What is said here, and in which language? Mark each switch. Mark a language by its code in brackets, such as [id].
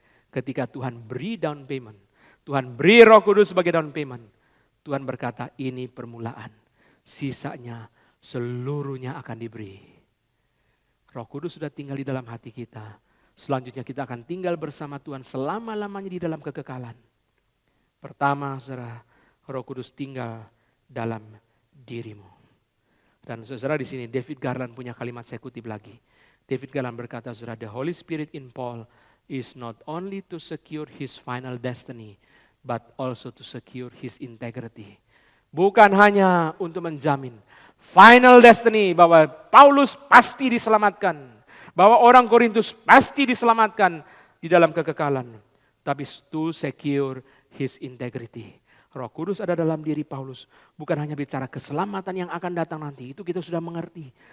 [id] Ketika Tuhan beri down payment, Tuhan beri Roh Kudus sebagai down payment, Tuhan berkata ini permulaan, sisanya seluruhnya akan diberi. Roh Kudus sudah tinggal di dalam hati kita. Selanjutnya kita akan tinggal bersama Tuhan selama-lamanya di dalam kekekalan. Pertama, saudara, Roh Kudus tinggal dalam dirimu. Dan saudara di sini David Garland punya kalimat, saya kutip lagi. [en] David Garland [id] berkata, saudara, [en] the Holy Spirit in Paul is not only to secure his final destiny, but also to secure his integrity. [id] Bukan hanya untuk menjamin [en] final destiny [id] bahwa Paulus pasti diselamatkan, bahwa orang Korintus pasti diselamatkan di dalam kekekalan, tapi [en] to secure his integrity. [id] Roh Kudus ada dalam diri Paulus, bukan hanya bicara keselamatan yang akan datang nanti, itu kita sudah mengerti.